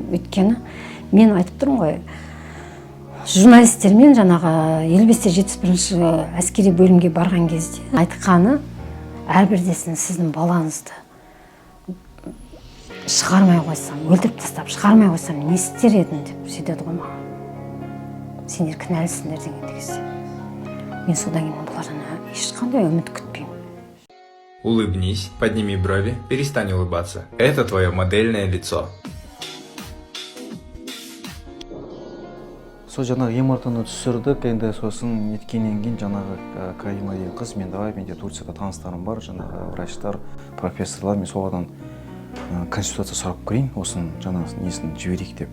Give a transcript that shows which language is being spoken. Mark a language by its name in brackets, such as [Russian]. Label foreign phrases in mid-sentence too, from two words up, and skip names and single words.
[Kazakh] Өйткені мен айтып тұрмын ғой, журналистермен жаңағы 55-71 әскери бөлімге барған кезде айтқаны, әрбірдесін сіздің балаңызды шығармай қойсам, өлтіріп тастап шығармай қойсам, не істер едің деп сөйтеді ғой маған. Сендер кінәлісіңдер дегенде кезде. Мен содан кейін бұлардан ешқандай үміт күтпеймін. [Russian] Улыбнись, подними брови, перестань улыбаться. Это твое модельное лицо. [Kazakh] Сол жаңағы МРТ-ны түсірдік, енді сосын неткеннен кейін жаңағы Карима деген қыз, мен давай, менде Турцияда таныстарым бар, жаңағы врачтар, профессорлар, мен солардан консультация сұрап көрейін, осын жаңағы несін жіберейік деп.